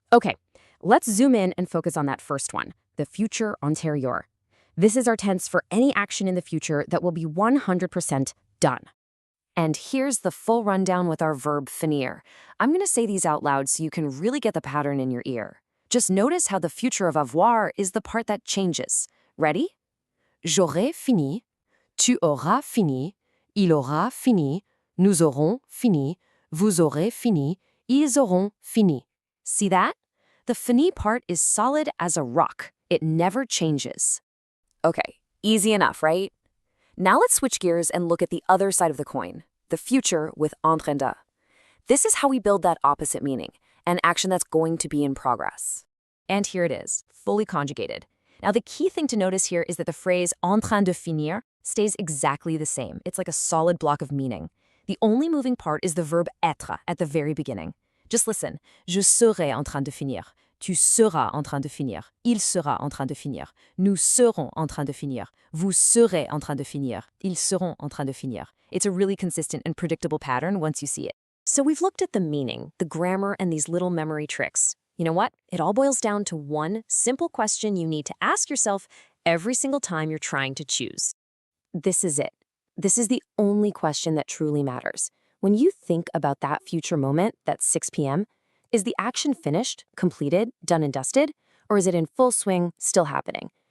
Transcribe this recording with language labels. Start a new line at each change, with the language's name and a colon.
English: Okay, let's zoom in and focus on that first one, the futur antérieur. This is our tense for any action in the future that will be 100% done. And here's the full rundown with our verb finir. I'm going to say these out loud so you can really get the pattern in your ear. Just notice how the future of avoir is the part that changes. Ready?
French: J'aurai fini, tu auras fini, il aura fini, nous aurons fini, vous aurez fini, ils auront fini.
English: See that? The fini part is solid as a rock. It never changes. Okay, easy enough, right? Now let's switch gears and look at the other side of the coin, the future with en train de. This is how we build that opposite meaning, an action that's going to be in progress. And here it is, fully conjugated. Now the key thing to notice here is that the phrase en train de finir stays exactly the same. It's like a solid block of meaning. The only moving part is the verb être at the very beginning. Just listen.
French: Je serai en train de finir. Tu seras en train de finir. Il sera en train de finir. Nous serons en train de finir. Vous serez en train de finir. Ils seront en train de finir.
English: It's a really consistent and predictable pattern once you see it. So we've looked at the meaning, the grammar, and these little memory tricks. You know what? It all boils down to one simple question you need to ask yourself every single time you're trying to choose. This is it. This is the only question that truly matters. When you think about that future moment, that 6 p.m., is the action finished, completed, done and dusted, or is it in full swing, still happening?